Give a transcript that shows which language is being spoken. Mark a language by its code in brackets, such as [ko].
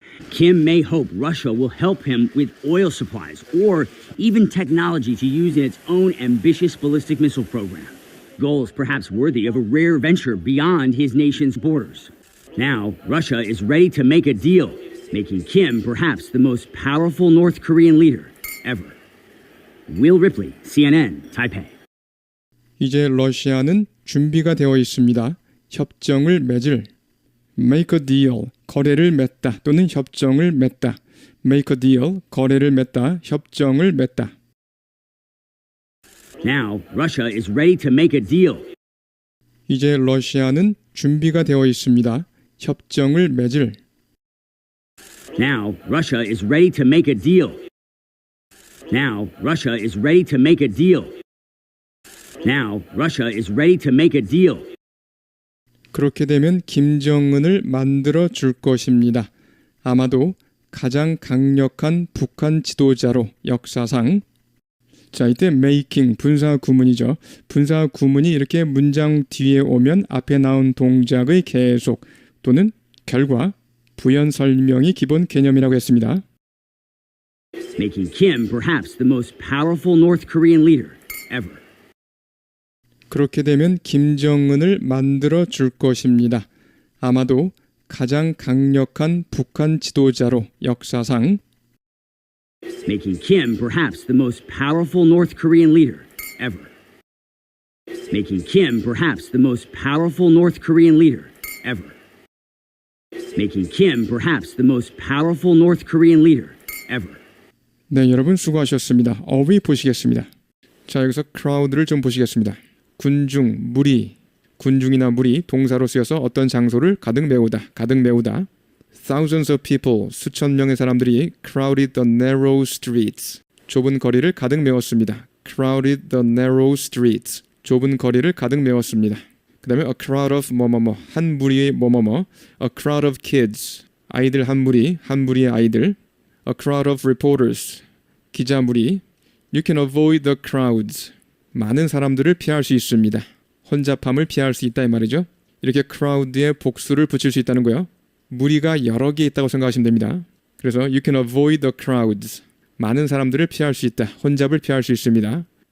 [en] Kim may hope Russia will help him with oil supplies or even technology to use in its own ambitious ballistic missile program. Goals perhaps worthy of a rare venture beyond his nation's borders. Now, Russia is ready to make a deal, making Kim perhaps the most powerful North Korean leader ever. Will Ripley, CNN, Taipei. [ko] 이제 러시아는 준비가 되어 있습니다. 협정을 맺을 [en] make a deal, [ko] 거래를 맺다 또는 협정을 맺다. [en] make a deal, [ko] 거래를 맺다, 협정을 맺다. [en] Now, Russia is ready to make a deal. [ko] 이제 러시아는 준비가 되어 있습니다. 협정을 맺을 [en] Now, Russia is ready to make a deal. Now, Russia is ready to make a deal. Now, Russia is ready to make a deal. [ko] 그렇게 되면 김정은을 만들어 줄 것입니다. 아마도 가장 강력한 북한 지도자로 역사상. 자, 이때 making 분사 구문이죠. 분사 구문이 이렇게 문장 뒤에 오면 앞에 나온 동작의 계속 또는 결과, 부연 설명이 기본 개념이라고 했습니다. [en] Making Kim perhaps the most powerful North Korean leader ever. 그렇게 되면 김정은을 만들어 줄 것입니다. 아마도 가장 강력한 북한 지도자로 역사상. Making Kim perhaps the most powerful North Korean leader ever. Making Kim perhaps the most powerful North Korean leader ever. Making Kim perhaps the most powerful North Korean leader ever. [ko] 네, 여러분 수고하셨습니다. 어휘 보시겠습니다. 자, 여기서 crowd를 좀 보시겠습니다. 군중, 무리, 군중이나 무리 동사로 쓰여서 어떤 장소를 가득 메우다, 가득 메우다. [en] Thousands of people, [ko] 수천 명의 사람들이 [en] crowded the narrow streets, [ko] 좁은 거리를 가득 메웠습니다. [en] crowded the narrow streets, [ko] 좁은 거리를 가득 메웠습니다. 그 다음에 a crowd of 뭐뭐뭐, 한 무리의 뭐뭐뭐, [en] a crowd of kids, [ko] 아이들 한 무리, 한 무리의 아이들, [en] a crowd of reporters, [ko] 기자 무리. [en] You can avoid the crowds, [ko] 많은 사람들을 피할 수 있습니다. 혼잡함을 피할 수 있다 이 말이죠. 이렇게 crowd에 복수를 붙일 수 있다는 거예요. 무리가 여러 개 있다고 생각하시면 됩니다. 그래서 [en] you can avoid the crowds, [ko] 많은 사람들을 피할 수 있다. 혼잡을 피할 수 있습니다.